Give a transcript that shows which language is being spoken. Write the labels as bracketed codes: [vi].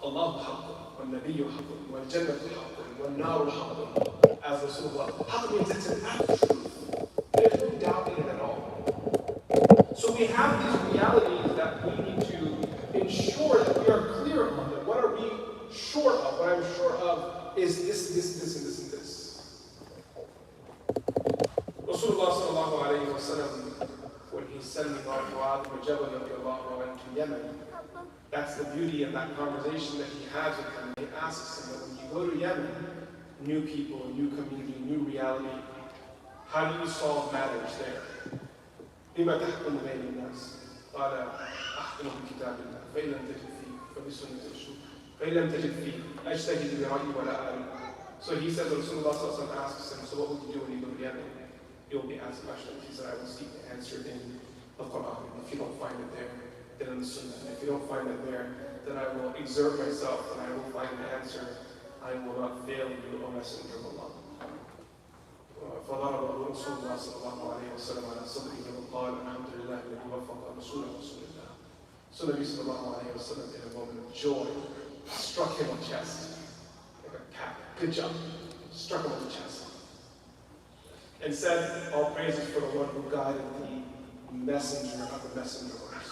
[ar] Allah حق, والنبي حق, والجنة حق, والنار حق. [en] As Rasulullah, haq means it's an absolute truth. There's no doubt in it at all. So we have these realities that we need to ensure that we are clear on them. What are we sure of? What I'm sure of is this, and this, and this. Rasulullah sallallahu alayhi wa sallam, when he's sending Mu'adh ibn Jabal to Yemen, that's the beauty of that conversation that he has with him. He asks him that when you go to Yemen, new people, new community, new reality, how do you solve matters there? [ar] بما تحكم بين الناس قال أحكم بكتاب الله فإن لم تجد فيه فبسنة الرسول فإن لم تجد فيه أجتهد برأيي ولا أرى. [en] So he says, Rasulullah asks him, so what would you do when you go to Yemen? You'll be asked questions. He said, I will seek the answer in the Quran. If you don't find it there, then in the Sunnah. And if you don't find it there, then I will exert myself and I will find the answer. I will not fail you, O Messenger of Allah. [ar] فضرب رسول الله صلى الله عليه وسلم على صدره وقال الحمد لله الذي وفق رسول الله. [en] So Nabi sallallahu alayhi wa sallam, in a moment of joy, struck him on the chest like a pat. Good job. Struck him on the chest. And said, all praises for the one who guided the messenger of the messenger of Allah.